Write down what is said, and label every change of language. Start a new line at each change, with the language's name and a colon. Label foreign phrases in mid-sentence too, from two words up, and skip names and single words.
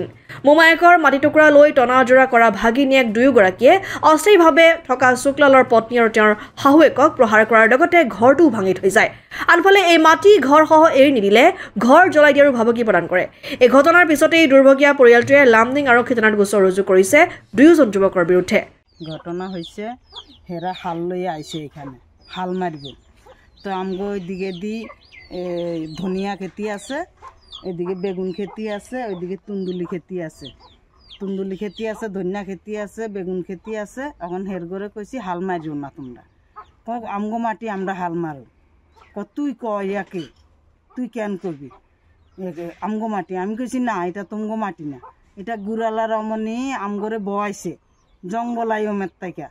Assamese: মোমায়েকৰ মাটি টুকুৰা লৈ টনাজোৰা কৰা ভাগিনীয়েক দুয়োগৰাকীয়ে অস্থায়ীভাৱে থকা শুক্লালৰ পত্নী আৰু তেওঁৰ শাহুৱেকক প্ৰহাৰ কৰাৰ লগতে ঘৰটোও ভাঙি থৈ যায়। আনফালে এই মাটি ঘৰসহ এৰি নিদিলে ঘৰ জ্বলাই দিয়াৰো ভাবুকি প্ৰদান কৰে। এই ঘটনাৰ পিছতেই দুৰ্ভগীয়া পৰিয়ালটোৱে লামডিং আৰক্ষী থানাত গোচৰ ৰুজু কৰিছে দুয়োজন যুৱকৰ বিৰুদ্ধে। ঘটনা হৈছে হেৰা হাল লৈ আহিছে,
Bangla: এখানে হাল মারিব। তো আমগো ওইদিকে দি ধনিয়া খেতি আছে, এদিকে বেগুন খেতি আছে, ওইদিকে তুন্দুলি খেতি আছে, ধনিয়া খেতি আছে, বেগুন খেতি আছে। এখন হের করে কইছি হাল মারিও না তোমরা, আমগো মাটি আমরা হাল মারো। তুই ইয়াকে তুই কেন করবি আমগো মাটি? আমি কইছি না, এটা তুমগো মাটি না, এটা গুড়ালা রমণী আমগরে বয়াইছে জঙ্গল আইমের তাইকা।